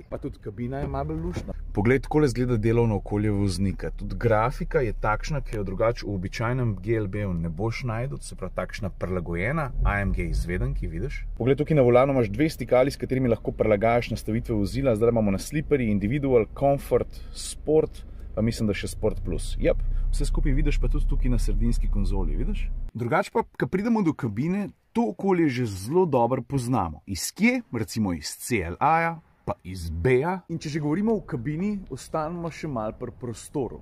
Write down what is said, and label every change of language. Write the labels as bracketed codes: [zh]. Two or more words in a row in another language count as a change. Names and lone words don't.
[sl] Pa tudi kabina je malo luštna. Poglej, takole zgleda delovno okolje voznika. Tudi grafika je takšna, ki jo drugače v običajnem GLB-u ne boš najdel, se pravi takšna prilagojena AMG izvedenki, vidiš? Poglej, tukaj na volanu imaš dve stikali, s katerimi lahko prilagajaš nastavitve vozila. Zdaj imamo na sliperi, [en] individual, comfort, sport, [sl] pa mislim, da še sport plus. Jep, vse skupaj vidiš pa tudi tukaj na sredinski konzoli, vidiš? Drugače pa, ko pridemo do kabine, to okolje že zelo dobro poznamo. Iz kje? Recimo iz CLA-ja, pa iz B-ja. In če že govorimo o kabini, ostanemo še malo pri prostoru.